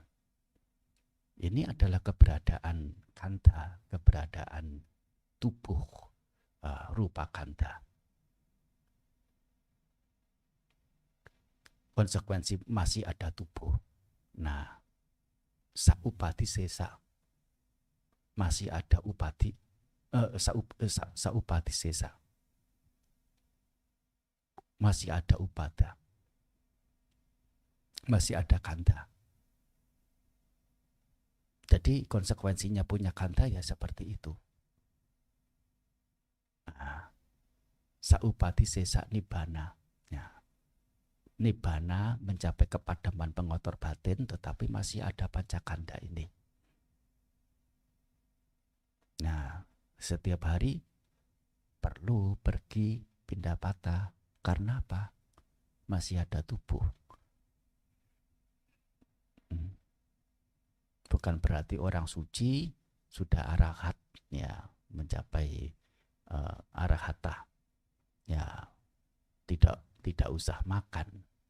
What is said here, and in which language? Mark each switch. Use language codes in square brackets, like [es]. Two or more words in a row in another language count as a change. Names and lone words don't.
[id] Ini adalah keberadaan kanda, keberadaan tubuh [pi] rupa kanda. [id] Konsekuensi masih ada tubuh. [pi] Nah, saupati sesa, [id] masih ada [pi] upati, saupati sesa, [id] masih ada upada, masih ada kanda. Jadi konsekuensinya punya kanda ya seperti itu. Nah, [pi] saupati sesa nibbana. Ya. [id] Nibbana mencapai kepadaman pengotor batin, tetapi masih ada pancakanda ini. Nah, setiap hari perlu pergi pindapata. Karena apa? Masih ada tubuh. Bukan berarti orang suci sudah arahat, ya, mencapai arahata, ya, tidak usah makan.